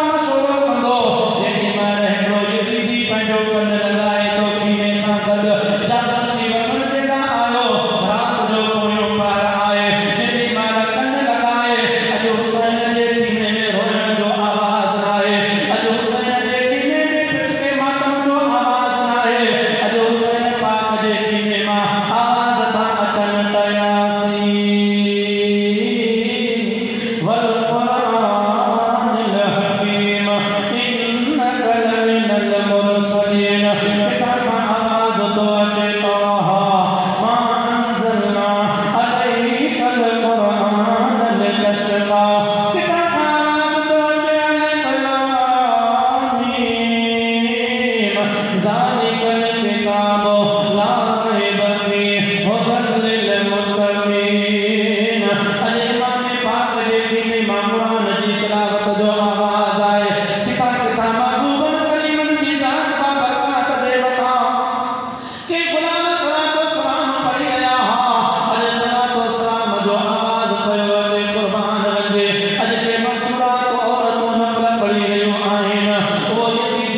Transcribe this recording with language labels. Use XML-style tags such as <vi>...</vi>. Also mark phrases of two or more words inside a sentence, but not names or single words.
<sd>मशवरो कंदो जेॾी महिल हिकिड़ो यज़ीदी पंहिंजो कन लॻाए थो ख़ीमे सां गॾु जासूसी वठण जे लाइ आयो रात जो पोयों पहर आहे जेॾी महिल कन लॻाए अॼु हुसैन जे ख़ीमे में रोइण जो आवाज़ न आहे अॼु हुसैन जे ख़ीमे में पिच के मातम जो आवाज़ न आहे अॼु हुसैन पाक जे ख़ीमे मां आवाज़ था अचनि त यासीन</sd> <ar>والقرآن الحكيم إنك لمن المرسلين</ar> <sd>किथां खां आवाज़ थो</sd> <ar>अचे طه ما أنزلنا عليك القرآن لتشقى</ar> <sd>किथां खां आवाज़ थो अचे</sd> <ar>الم ذلك الكتاب لا ريب فيه هدى للمتقين</ar> <sd>अॼु इमाम पाक जे ख़ीमे मां क़ुरान जी तिलावत जो आवाज़ आहे किथां किथां महबूबन करीमन जी ज़ात बाबरकात जे मथां के गुलाम सलातो सलाम पढ़ी रहिया हुआ अॼु सलातो सलाम जो आवाज़ पियो अचे क़ुर्बान वञे अॼु के मस्तूरात औरतूं नफ़ल पढ़ी रहियूं आहिनि उहो यज़ीदी</sd>